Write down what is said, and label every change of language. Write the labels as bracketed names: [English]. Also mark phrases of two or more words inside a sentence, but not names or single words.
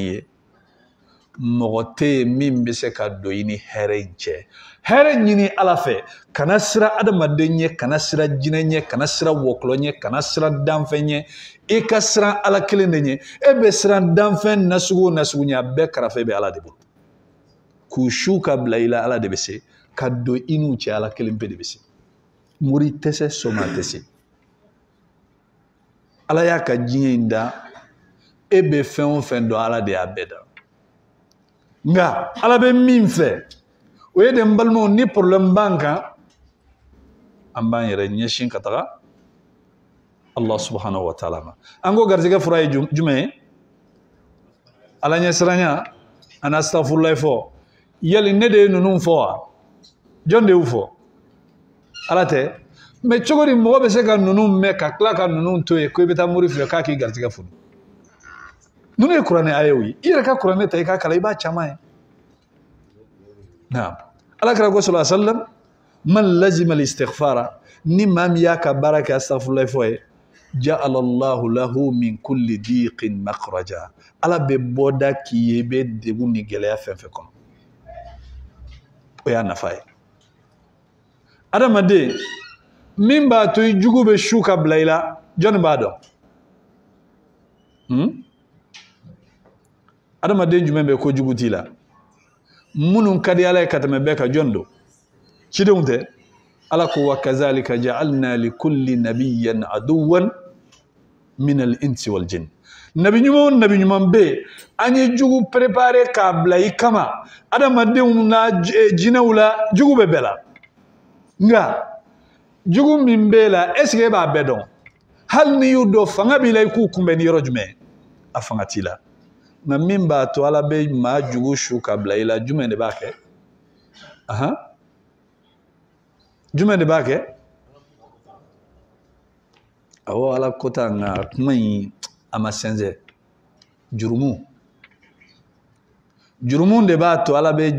[Bambara] ye mɔgɔ tɛ yen min bɛ se ka don i ni hɛrɛ in cɛ hɛrɛ ɲini ala fɛ kana sira adamaden ɲɛ kana sira jinɛ ɲɛ kana sira wɔkulɔ ɲɛ kana sira danfɛn ɲɛ i ka siran ala kelen de ɲɛ e bɛ siran danfɛn nasugu o nasugu ɲɛ a bɛɛ karafe bɛ ala de bolo k'u su ka bila i la ala de bɛ se ka don i n'u cɛ ala kelen pe de bɛ se mori tɛ se soma tɛ se ala y'a ka diɲɛ in da e bɛ fɛn o fɛn dɔn ala de y'a bɛɛ da nka ala bɛ min fɛ o ye de n balimaw ni problème b'an kan an b'an yɛrɛ ɲɛsin ka taga [Arabic] الله سبحانه وتعالى [Bambara] ma an ko garizigɛ fura ye jumɛn ye ala ɲɛsiranya ani astaghfirullah fɔ yali ne de ye ninnu fɔ wa jɔn de y'u fɔ ala tɛ mais cogo di mɔgɔ bɛ se ka ninnu mɛn ka tila ka ninnu to yen ko i bɛ taa mori fɛ k'a k'i garizigɛ foni ninnu ye kuranɛ ayew ye i yɛrɛ ka kuranɛ ta i k'a kalan i b'a caman ye naam ala kira ko [Arabic] صلى الله عليه وسلم من لزم الاستغفار [Bambara] ni maa min y'a ka baara kɛ astaghfirullah fɔ ye [Arabic] جعل الله له من كل ضيق مخرجا [Bambara] ala bɛ bɔda k'i ye i bɛ degun ni gɛlɛya fɛn fɛn kɔnɔ o y'a nafa ye adamaden min b'a to i jugu bɛ su ka bila i la jɔnni b'a dɔn adamaden jumɛn bɛ ko jugu t'i la minnu ka di ala ye ka tɛmɛ bɛɛ ka jɔn don cidenw tɛ ala ko wa kazalika [Arabic] جعلنا لكل نبي عدوا من الإنس والجن [Bambara] nabi ɲuman bɛ an ye jugu préparer k'a bila i kama adamadenw na jinɛw la jugu bɛ bɛɛ la nka jugu min bɛ la [French] est-ce que [Bambara] e b'a bɛɛ dɔn hali n'i y'u dɔn fanga b'i la i k'u kunbɛn ni yɔrɔ jumɛn a fanga t'i la nka min b'a to ala bɛ maa jugu su ka bila i la jumɛn de b'a kɛ jumɛn de b'a kɛ awɔ ala ko ta nka kuma in a ma sɛnsɛn jurumu de b'a to ala bɛ